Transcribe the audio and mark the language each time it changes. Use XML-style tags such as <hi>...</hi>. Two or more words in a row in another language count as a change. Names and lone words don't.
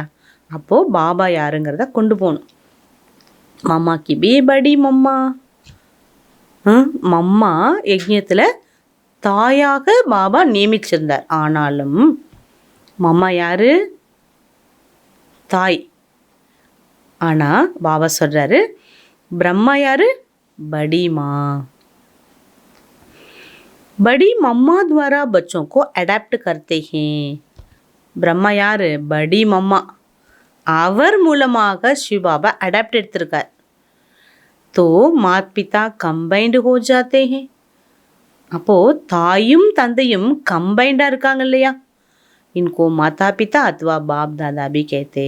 <ta>அப்போது பாபா யாருங்கிறத கொண்டு போகணும்.</ta> <hi>मम्मा की भी बड़ी मम्मा.</hi> <ta>மம்மா யஜ்ஞத்தில் தாயாக பாபா நியமிச்சிருந்தார். ஆனாலும் மம்மா யார்? தாய். ஆனால் பாபா சொல்கிறாரு பிரம்மா யார்?</ta> <hi>बड़ी माँ. बड़ी मम्मा द्वारा बच्चों को अडेप्ट करते हैं.</hi> <ta>பிரம்மா யார்?</ta> <hi>बड़ी मम्मा.</hi> <ta>அவர் மூலமாக சிவபாபா அடாப்ட் எடுத்திருக்கார்.</ta> <hi>दो मात पिता कंबाइंड हो जाते हैं.</hi> <ta>அப்போது தாயும் தந்தையும் கம்பைண்டாக இருக்காங்க இல்லையா?</ta> <hi>इनको माता पिता अथवा बाप दादा भी कहते.</hi>